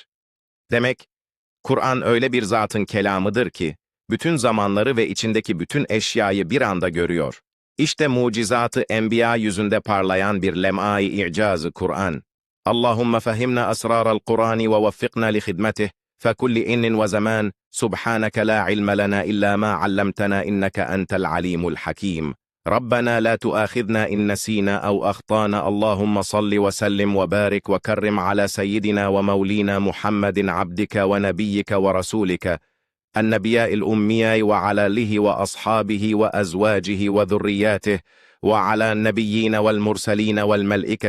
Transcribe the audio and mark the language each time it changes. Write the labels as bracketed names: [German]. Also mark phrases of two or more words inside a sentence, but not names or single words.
[Turkish] Demek, Kur'an öyle bir zatın kelamıdır ki, bütün zamanları ve içindeki bütün eşyayı bir anda görüyor. İşte mucizatı enbiya yüzünde parlayan bir lem'ai i'cazı Kur'an. [Arabic] اللهم فهمنا أسرار القرآن ووفقنا لخدمته في كل آن وزمان سبحانك لا علم لنا إلا ما علمتنا إنك أنت العليم الحكيم. ربنا لا تؤاخذنا إن نسينا أو أخطأنا اللهم صل وسلم وبارك وكرم على سيدنا ومولينا محمد عبدك ونبيك ورسولك النبياء الأمياء وعلى آله وأصحابه وأزواجه وذرياته وعلى النبيين والمرسلين والملائكة